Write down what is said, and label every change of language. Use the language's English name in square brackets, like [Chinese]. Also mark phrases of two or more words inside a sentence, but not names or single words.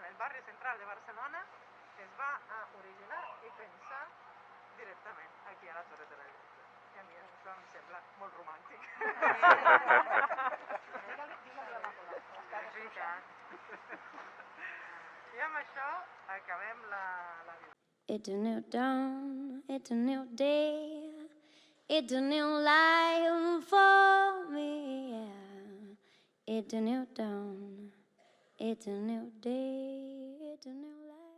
[Catalan] el barri central de Barcelona, que es va originar i pensar directament aquí a la Torre de Rellotge. Que a mi això em sembla molt romàntic. això acabem la visita. [English] It's a new dawn, it's a new day, it's a new life for me, yeah. It's a new dawn, it's a new day, it's a new life.